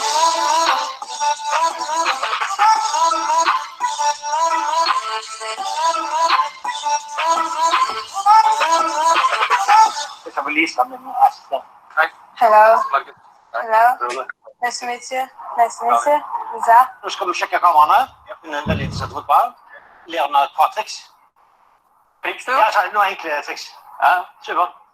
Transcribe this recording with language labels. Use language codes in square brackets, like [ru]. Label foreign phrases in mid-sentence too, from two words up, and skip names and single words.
[en] Please come and ask them. Hello. Hello. Nice to meet you. Nice to meet you. Za. [no] Nå skal du sjekke kameraene. Det er litt sett fotball. Lære meg et par triks. Triks, Ja, så er det noen enkle triks. Ja, super.